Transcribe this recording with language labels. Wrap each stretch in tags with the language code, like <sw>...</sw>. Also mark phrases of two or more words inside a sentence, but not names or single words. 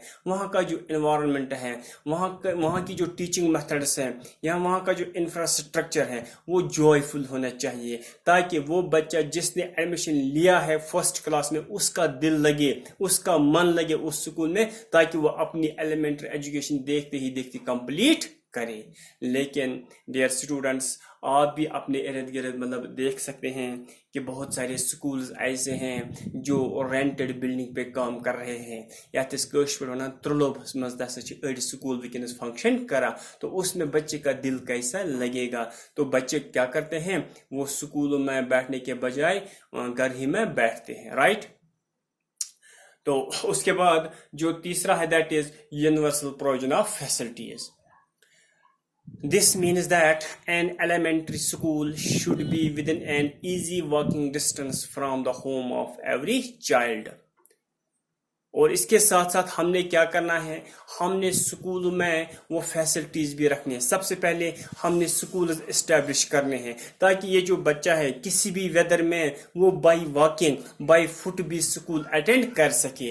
<ur>وہاں کا جو انوائرمنٹ ہے, وہاں کی جو</ur> <en>teaching methods</en> <ur>ہیں یا وہاں کا جو انفراسٹرکچر ہے وہ جوائفل ہونا چاہیے, تاکہ وہ بچہ جس نے ایڈمیشن لیا ہے</ur> <en>first class</en> <ur>میں اس کا دل لگے, اس کا من لگے اس سکول میں, تاکہ وہ اپنی</ur> <en>elementary education</en> <ur>دیکھتے ہی دیکھتے کمپلیٹ کرے. لیکن</ur> <en>dear students,</en> <ur>آپ بھی اپنے ارد گرد مطلب دیکھ سکتے ہیں کہ بہت سارے سکولز ایسے ہیں جو</ur> <en>rented building</en> <ur>پہ کام کر رہے ہیں.</ur> <ks>یتھ کٲشِر پٲٹھۍ وَنان ترلوبس مز ہسا چھِ أڑۍ سکول وٕنکیٚنس فنکشن کران,</ks> <ur>تو اس میں بچے کا دل کیسا لگے گا. تو بچے کیا کرتے ہیں, وہ سکولوں میں بیٹھنے کے بجائے گھر ہی میں بیٹھتے ہیں, رائٹ. تو اس کے بعد جو تیسرا ہے</ur> <en>that is universal provision of facilities. This means that an elementary school should be within an easy walking distance from the home of every child.</en> <ur>اور اس کے ساتھ ساتھ ہم نے کیا کرنا ہے, ہم نے اسکولوں میں وہ فیسلٹیز بھی رکھنی ہے. سب سے پہلے ہم نے</ur> <en>schools establish</en> <ur>کرنے ہیں تاکہ یہ جو بچہ ہے کسی بھی ویدر میں وہ</ur> <en>by walking by foot</en> <ur>بھی</ur> <en>school attend</en> <ur>کر سکے.</ur>